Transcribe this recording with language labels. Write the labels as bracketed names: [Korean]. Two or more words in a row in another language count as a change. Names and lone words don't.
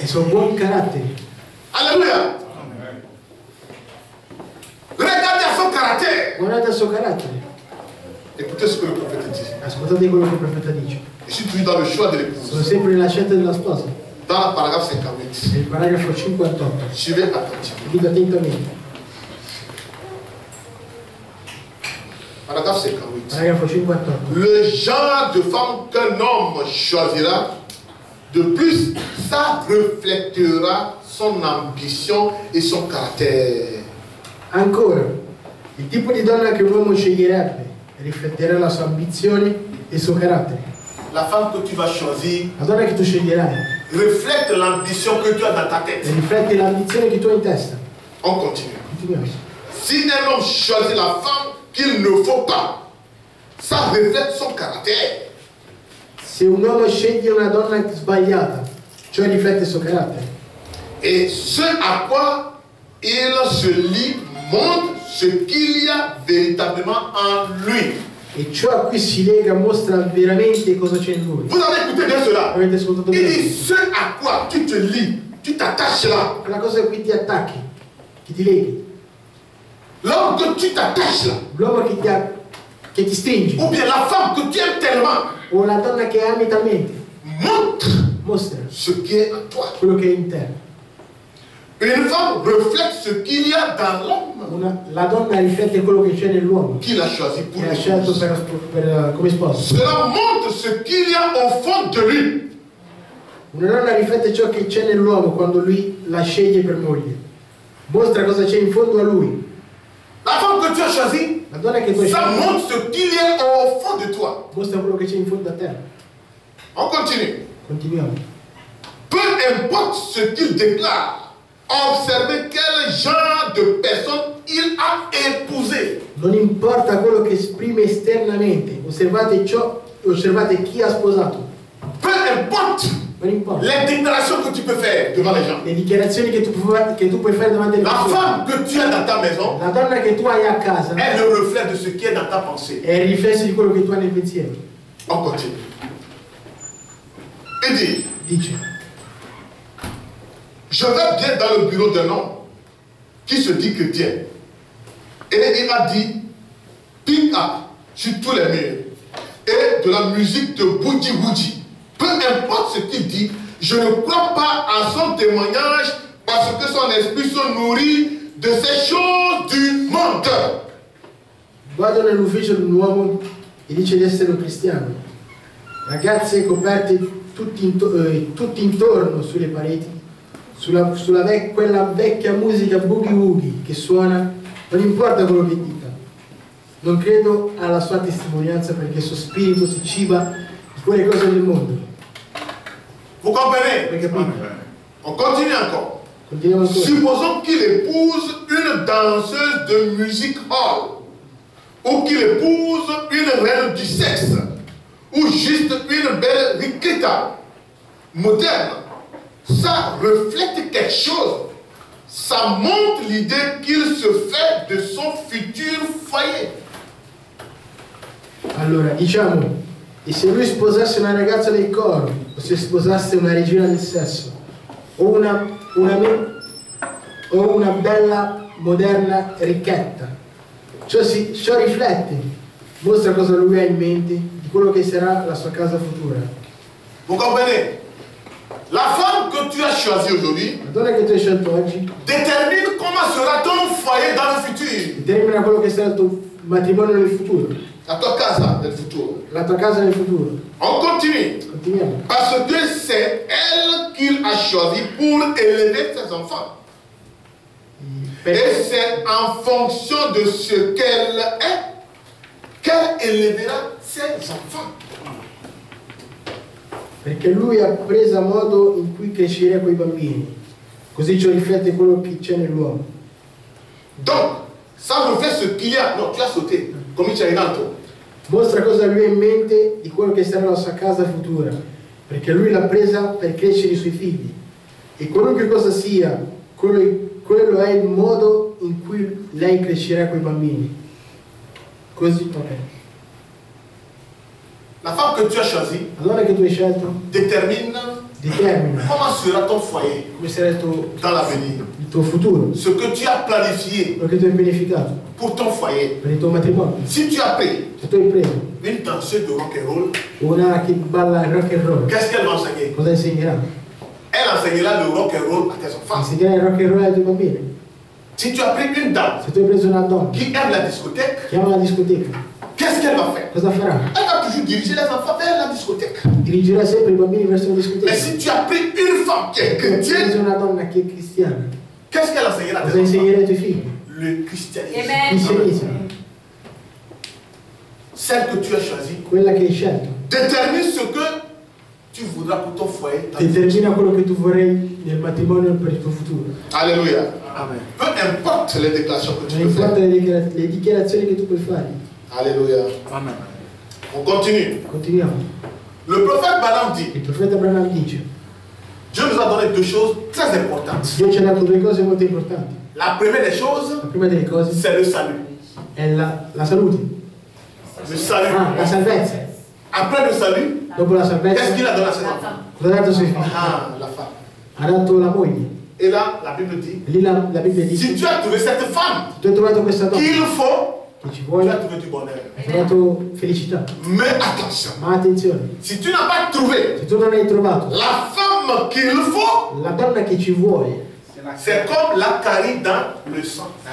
[Italian] Il suo buon carattere. [French] Alléluia. Regardez à son caractère. [Italian] Guardate il suo carattere. [French] Écoutez ce que le prophète dit. [Italian] Ascoltate quello che il profeta dice. [French] Je suis toujours dans le choix de l'épouse. [Italian] Sono sempre nella scelta della sposa. [French] Dans le paragraphe 58. [Italian] Nel paragrafo 58. [French] Suivez attentivement. [Italian] Guida attentamente. [French] Paragraphe 58. [Italian] Paragrafo 58. [French] Le genre de femme qu'un homme choisira, de plus, ça reflètera son ambition et son caractère. [Italian] Ancora, il tipo di donna che un uomo sceglierebbe rifletterà la sua ambizione e il suo carattere. [French] La femme que tu vas choisir [Italian] La donna che tu sceglierai [French] reflète l'ambition que tu as dans ta tête. [Italian] riflette l'ambizione che tu hai in testa. [French] On continue. [Italian] Continuiamo. [French] Si un homme choisit la femme qu'il ne faut pas, ça reflète son caractère. [Italian] Se un uomo sceglie una donna sbagliata, ciò riflette il suo carattere. [French] Et ce à quoi il se lie montre ce qu'il y a véritablement en lui. [Italian] E ciò a cui si lega mostra veramente cosa c'è in lui. [French] Vous avez écouté bien cela. [Italian] Avete ascoltato [French] Il [Italian] bene? [French] dit ce à quoi tu te lies, tu t'attaches là. [Italian] Quella cosa a cui ti attacchi, che ti leghi, [French] L'homme que tu t'attaches là. [Italian] l'uomo che ti stringi, [French] Ou bien la femme que tu aimes tellement. [Italian] o la donna che ami talmente, [French] Montre [Italian] mostra [French] ce qui est en toi. [Italian] quello che è in te. [French] Une femme reflète ce qu'il y a dans l'homme [Italian] La donna riflette quello che c'è nell'uomo, [French] qu'il a choisi pour [Italian] che ha scelto [French] lui. [Italian] come sposo. [French] Cela montre ce qu'il y a au fond de lui. [Italian] Una donna riflette ciò che c'è nell'uomo quando lui la sceglie per moglie. Mostra cosa c'è in fondo a lui. [French] La femme que tu as choisie, [Italian] La donna che tu hai [French] ça [Italian] scelto [French] montre ce qu'il y a au fond de toi. [Italian] mostra quello che c'è in fondo a te. [French] On continue. [Italian] Continuiamo. [French] Peu importe ce qu'il déclare, observez quel genre de personne il a épousé. [Italian] Non importa quello che esprime esternamente, osservate chi ha sposato. [French] Peu importe [Italian] Non importa. [French] les déclarations que tu peux faire devant les gens. [Italian] Le dichiarazioni che tu puoi fare davanti alle [French] La [Italian] persone. [French] femme que tu as dans ta maison [Italian] La donna che tu hai a casa [French] est le reflet de ce qui est dans ta pensée. [Italian] è il riflesso di quello che tu hai nel pensiero. [French] On continue. Il dit, [Italian] Dice, [French] je vais bien dans le bureau d'un homme qui se dit chrétien. Et il a dit, [English] pick up [French] sur tous les murs. Et de la musique de [English] Boogie Woogie. [French] Peu importe ce qu'il dit, je ne crois pas à son témoignage parce que son esprit se nourrit de ces choses du monde. [Italian] vado nell'ufficio di un uomo e dice di essere un cristiano. Ragazze coperte tutti intorno sulle pareti, quella vecchia musica [English] boogie woogie [Italian] che suona, non importa quello che dica. Non credo alla sua testimonianza perché il suo spirito si ciba di quelle cose del mondo. [French] Vous comprenez? [Italian] Hai capito? [French] On continue encore. [Italian] Continuiamo ancora. [French] Supposons qu'il épouse une danseuse de musique hall, ou qu'il épouse une reine du sexe, ou juste une belle riqueta moderne. Ça reflète quelque chose. Ça montre l'idée qu'il se fait de son futur foyer. [Italian] Allora, diciamo, e se lui sposasse una ragazza del coro, o se sposasse una regina del sesso, o una bella, moderna ricchetta, ciò riflette, mostra cosa lui ha in mente di quello che sarà la sua casa futura. [French] Vous comprenez? La femme que tu as choisie aujourd'hui [Italian] La donna che tu hai scelto oggi [French] détermine comment sera ton foyer dans le futur. [Italian] determina quello che sarà il tuo matrimonio nel futuro, La tua casa nel futuro. la tua casa nel futuro. [French] On continue. [Italian] Continuiamo. [French] Parce que c'est elle qu'il a choisi pour élever ses enfants. Et c'est en fonction de ce qu'elle est qu'elle élèvera ses enfants. [Italian] Perché lui ha preso modo in cui crescerà quei bambini. Così ciò riflette quello che c'è nell'uomo. [French] Donc, ça reflète ce qu'il y a. Non, tu as sauté. [Italian] Come c'è in alto. Mostra cosa lui ha in mente di quello che sarà la sua casa futura. Perché lui l'ha presa per crescere i suoi figli. E qualunque cosa sia, quello è il modo in cui lei crescerà quei bambini. Così, ok. [French] La femme que tu as choisie [Italian] La donna che tu hai scelto [French] determina comment sera ton foyer [Italian] come sarà [French] dans l'avenir. [Italian] il tuo futuro, [French] Ce que tu as planifié [Italian] quello che tu hai pianificato [French] pour ton foyer. [Italian] per il tuo matrimonio. [French] Si tu as pris [Italian] Se tu hai preso [French] une danseuse de [English] rock and roll, [Italian] una che balla il [English] rock and roll, [French] qu'est-ce qu'elle va enseigner? [Italian] cosa insegnerà? [French] Elle enseignera le [English] rock and roll [French] à tes enfants. [Italian] Insegnerà il [English] rock and roll [Italian] ai tuoi bambini. [French] Si tu as pris une dame [Italian] Se tu hai preso una donna [French] qui aime la discothèque, [Italian] che ama la discoteca, [French] qu'est-ce qu'elle va faire? [Italian] cosa farà? [French] Elle va toujours diriger les enfants vers la discothèque. [Italian] Dirigerà sempre i bambini verso la discoteca. [French] Mais si tu as pris une femme qui est [Italian] Se tu hai preso [French] chrétienne, [Italian] una donna che è cristiana, [French] qu'est-ce qu'elle enseignera à [Italian] cosa [French] tes enfants? [Italian] insegnerà ai tuoi figli? [French] Le christianisme. Amen. [Italian] Cristianesimo. [French] Celle que tu as choisie [Italian] Quella che hai scelto [French] détermine ce que tu voudras pour ton foyer. [Italian] determina quello che tu vorrai nel matrimonio per il tuo futuro. [French] Alléluia. [Italian] Amen. [French] Peu importe les déclarations que tu [Italian] Non [French] peux faire. [Italian] importa le dichiarazioni che tu puoi fare. [French] Alléluia. [Italian] Amen. [French] On continue. [Italian] Continuiamo. [French] Le prophète Balaam dit, [Italian] Il profeta Branham dice: [French] Dieu nous a donné deux choses très importantes. [Italian] Dio ci ha dato due cose molto importanti. [French] La première des choses, [Italian] La prima delle cose [French] c'est le salut. [Italian] è la salute. [French] Le salut. [Italian] La salvezza. [French] Après le salut, [Italian] Dopo la [French] qu'est-ce [Italian] salvezza, [French] qu'il a donné à ses enfants? [Italian] cosa ha dato ai suoi figli? [French] Ah, la femme. [Italian] Ha dato la moglie. [French] Et là, la Bible dit, [Italian] E lì la Bibbia dice: [French] si tu as trouvé cette femme [Italian] tu hai trovato questa donna [French] qu'il faut, [Italian] che ci [French] tu [Italian] vuole, [French] as trouvé du bonheur. [Italian] hai trovato felicità. [French] Mais attention, [Italian] Ma attenzione, [French] si tu n'as pas trouvé [Italian] se tu non hai trovato [French] la femme qu'il faut, [Italian] la donna che ci vuole, [French] c'est comme la carie dans le sang.